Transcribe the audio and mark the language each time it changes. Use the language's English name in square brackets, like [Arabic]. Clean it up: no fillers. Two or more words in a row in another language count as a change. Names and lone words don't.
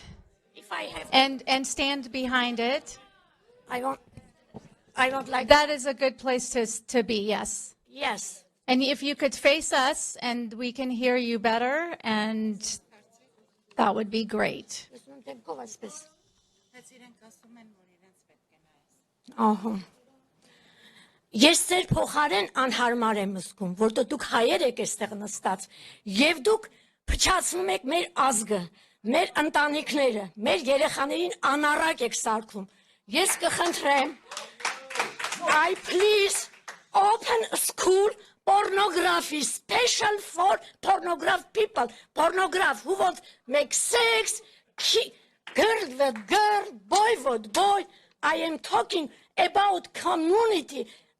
[English] If I have, and stand behind it. I don't like That is a good place to be, yes. Yes. And if you could face us and we can hear you better, and that would be great. [Armenian] Ես ձեր փոխարեն անհարմար եմ զգում, որտեղ դուք հայեր եք այստեղ նստած, եւ դուք փչացնում եք մեր ազգը, մեր ընտանիքները, մեր երեխաներին անառակ եք սարքում։ Ես կխնդրեմ, [English] I please open a school pornography special for pornograph people, pornograph who want make sex, girl with girl, boy with boy. I am talking about community.